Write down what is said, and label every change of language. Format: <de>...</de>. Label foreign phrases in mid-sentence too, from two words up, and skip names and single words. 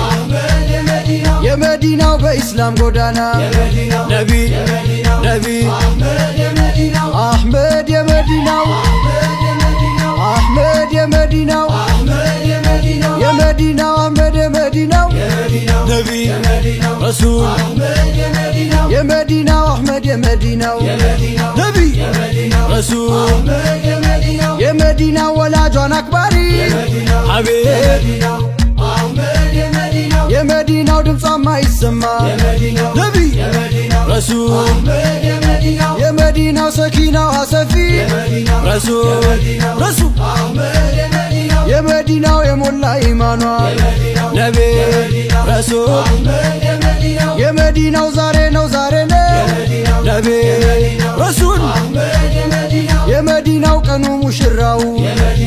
<am>የመዲናው በኢስላም ጎዳና</am> <ar>نبي نبي أحمد</ar> <am>የመዲናው አሕመድ የመዲናው የመዲናው አሕመድ የመዲናው</am> <ar>نبي رسول</ar> <am>የመዲናው አሕመድ የመዲናው</am> <ar>نبي رسول</ar> <am>የመዲናው ወላጇን አክባሪ ሐቢብ የመዲናው ድምጿ ማይሰማ</am> <ar>نبي رسول</ar> <am>የመዲናው ሰኪናው አሰፊ</am> <ar>رسول رسول</ar> <am>የመዲናው የሞላ ኢማኗ</am> <ar>نبي رسول</ar> <am>የመዲናው ዛሬ ነው ዛሬ ነው</am> <ar>نبي رسول</ar> <am>የመዲናው ቀኑ ሙሽራው</am>